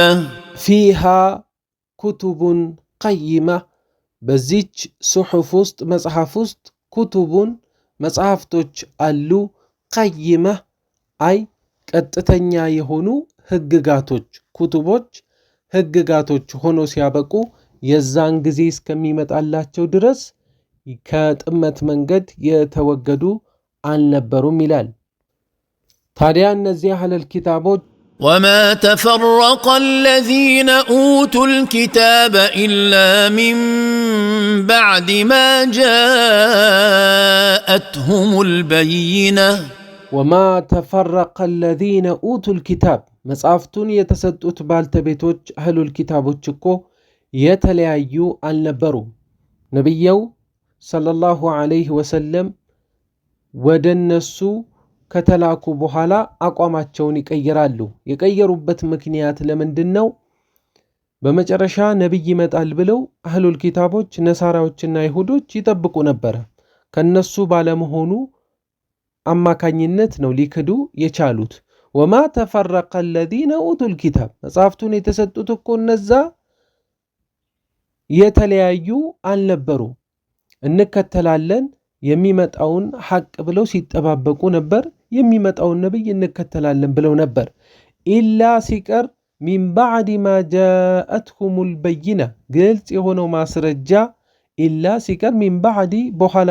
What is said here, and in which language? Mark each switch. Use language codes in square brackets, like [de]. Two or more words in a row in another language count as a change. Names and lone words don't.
[ar] فيها كتب قيمة [am] በዚች ሱሑፍ ውስጥ መጽሐፍ ውስጥ ኩቱቡን መጽሐፍቶች አሉ። ቀይመ አይ ቀጥተኛ የሆኑ ህግጋቶች ኩቱቦች ህግጋቶች ሆኖ ሲያበቁ የዛን ጊዜ እስከሚመጣላቸው ድረስ ከጥመት መንገድ የተወገዱ አልነበሩም ይላል። ታዲያ እነዚህ አህለል ኪታቦች [ar] وما تفرق الذين أوتوا الكتاب إلا من بعد ما جاءتهم البينة وما تفرق الذين أوتوا الكتاب [am] መጽሐፍቱን የተሰጡት ባልተቤቶች አህሉል ኪታቦች እኮ የተለያዩ አልነበሩም። ነቢዩ [ar] صلى الله عليه وسلم [am] ወደ እነሱ ከተላኩ በኋላ አቋማቸውን ይቀይራሉ። የቀየሩበት ምክንያት ለምንድን ነው? በመጨረሻ ነቢይ ይመጣል ብለው አህሉል ኪታቦች ነሳራዎችና ይሁዶች ይጠብቁ ነበረ። ከነሱ ባለመሆኑ አማካኝነት ነው ሊክዱ የቻሉት። [ar] وما تفرق الذين اوتوا الكتاب [am] መጽሐፍቱን የተሰጡት እኮ እነዛ የተለያዩ አልነበሩ። እንከተላለን የሚመጣውን ሐቅ ብለው ሲጠባበቁ ነበር። የሚመጣውን ነብይ እንከተላለን ብለው ነበር። ኢላ ሲቀር [ar] من بعد ما جاءتهم البينة [am] ግልጽ የሆነው ማስረጃ ኢላ ሲቀር [ar] من بعد [am] በኋላ